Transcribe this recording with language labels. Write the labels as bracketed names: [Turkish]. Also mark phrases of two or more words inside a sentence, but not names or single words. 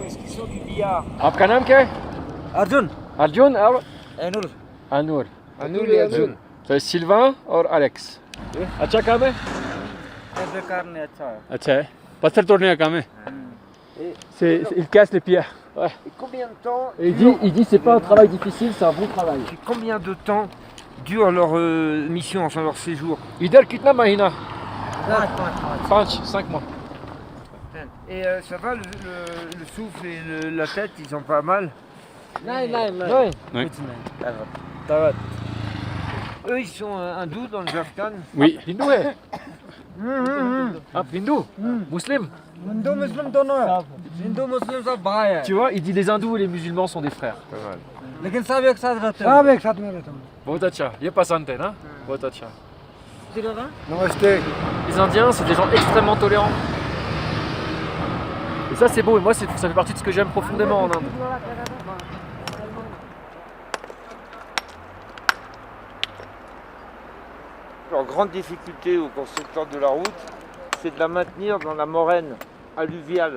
[French] Est-ce qu'ils sont du billard? [Hindi] आपका नाम क्या है? Arjun. अर्जुन और Anur. अनूर। [French] Anur et Arjun. [Hindi] तो Sylvain और Alex। अच्छा काम है? बेकार ने अच्छा है. अच्छा है। पत्थर तोड़ने का काम है? [French] Il casse les pierres. Ouais. Et combien de temps Et il dit c'est pas un travail difficile, c'est un bon travail. et combien de temps dure leur mission, enfin leur séjour? [Hindi] इधर कितना महीना? 5 mois. [French] Et ça va, le souffle et la tête, ils ont pas mal? Ouais. Ça va. Eux, ils sont hindous dans le Afghan. Oui. [Hindi] Hindu है? आप हिंदू? मुस्लिम? हिंदू मुस्लिम दोनों है. हिंदू मुस्लिम सब भाई है. [French] Tu vois, il dit les hindous et les musulmans sont des frères. [Hindi] लेकिन सब एक साथ रहते हैं. सब एक साथ में रहते हैं. बहुत अच्छा. ये पसंद है ना? बहुत अच्छा. Namaste. [French] Les Indiens, c'est des gens extrêmement tolérants. Et ça, c'est beau. Et moi, ça fait partie de ce que j'aime profondément en Inde. Leur grande difficulté aux constructeurs de la route, c'est de la maintenir dans la moraine alluviale.